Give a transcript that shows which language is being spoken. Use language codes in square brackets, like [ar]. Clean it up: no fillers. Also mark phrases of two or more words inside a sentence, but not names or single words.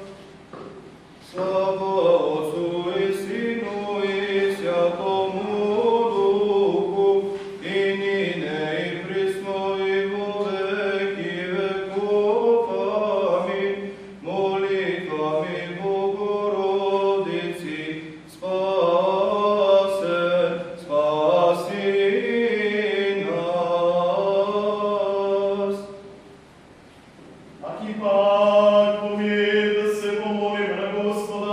[cu] Слава Отцу и Сину и Святому Духу, и нине и присно и во веки веков. Амин. Молитвами Богородици, спаси, спаси нас. [mk] аки пак помир да се помолиме на Господа.